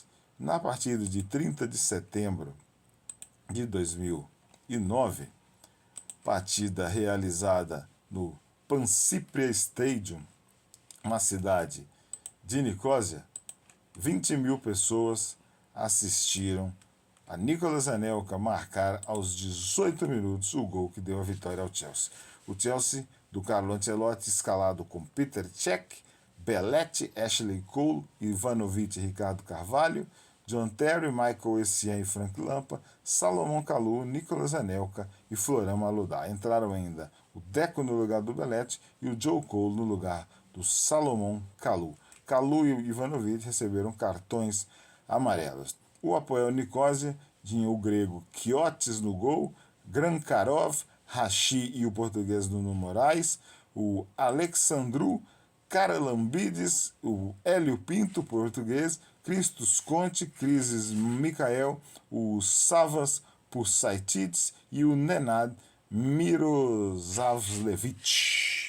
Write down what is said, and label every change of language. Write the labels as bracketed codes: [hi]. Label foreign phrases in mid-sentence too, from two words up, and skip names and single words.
[pt] Na partida de 30 de setembro de 2009, partida realizada no Pansipria Stadium, uma cidade de Nicósia, 20 mil pessoas assistiram a Nicolas Anelka marcar aos 18 minutos o gol que deu a vitória ao Chelsea. O Chelsea do Carlo Ancelotti, escalado com Peter Cech, Belletti, Ashley Cole, Ivanovic e Ricardo Carvalho, John Terry, Michael Essien e Frank Lampa, Salomão Kalou, Nicolas Anelka e Florent Maludá. Entraram ainda o Deco no lugar do Belletti e o Joe Cole no lugar do Salomão Kalou. Kalou e Ivanovic receberam cartões amarelos. O Apoel Nicosia tinha o grego Quiotes no gol, Grankarov, Rachi e o português Nuno Moraes, o Alexandru Karalambides, o Hélio Pinto, português, Christos Conte, Crises Mikael, o Savas Pusaitides e o Nenad Mirosavljevic.